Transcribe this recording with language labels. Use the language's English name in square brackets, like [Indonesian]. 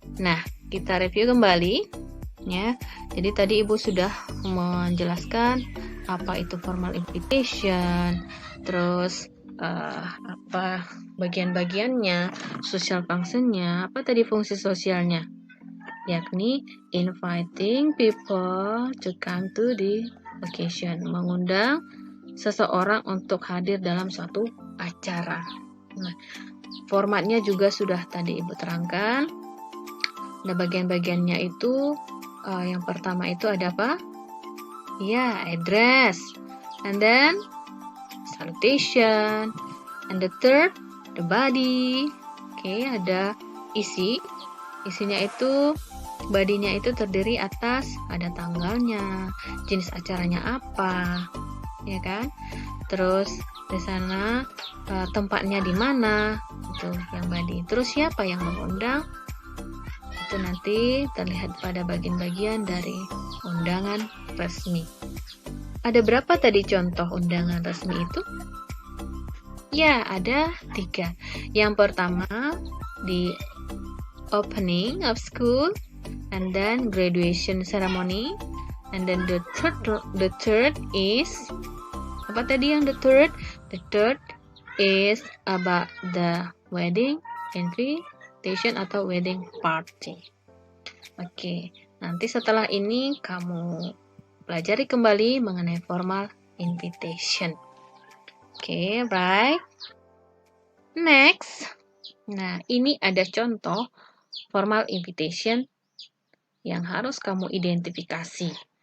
[Indonesian] Nah, kita review kembali, ya. Jadi tadi Ibu sudah menjelaskan apa itu formal invitation, terus apa bagian-bagiannya, social function-nya, apa tadi fungsi sosialnya, yakni [English] inviting people to come to the occasion, [Indonesian] mengundang seseorang untuk hadir dalam suatu acara. Nah, formatnya juga sudah tadi Ibu terangkan. Nah, bagian-bagiannya itu yang pertama itu ada apa? [English] Ya, address, and then salutation, and the third, the body. [Indonesian] Oke, ada isinya itu, bodinya itu terdiri atas ada tanggalnya, jenis acaranya apa, ya kan? Terus di sana tempatnya di mana, itu yang body. Terus siapa yang mengundang? Itu nanti terlihat pada bagian-bagian dari undangan resmi. Ada berapa tadi contoh undangan resmi itu? Ya, ada 3. Yang pertama di [English] opening of school, and then graduation ceremony, and then the third is [Indonesian] apa tadi yang [English] the third? The third is about the wedding invitation atau wedding party. [Indonesian] Oke, nanti setelah ini kamu pelajari kembali mengenai formal invitation. [English] Oke, right. Next. [Indonesian] Nah, ini ada contoh formal invitation yang harus kamu identifikasi.